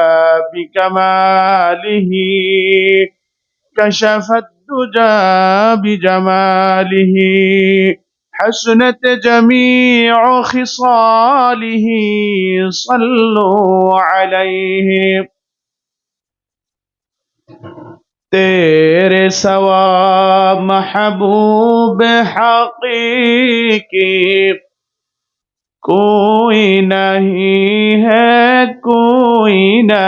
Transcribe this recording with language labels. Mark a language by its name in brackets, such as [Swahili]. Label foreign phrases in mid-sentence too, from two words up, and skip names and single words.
[Arabic] بكماله كشف الدجى بجماله حسنت جميع خصاله صلوا عليه [Urdu] تیرے سوا محبوب حقیقی کوئی نہیں ہے کوئی نہیں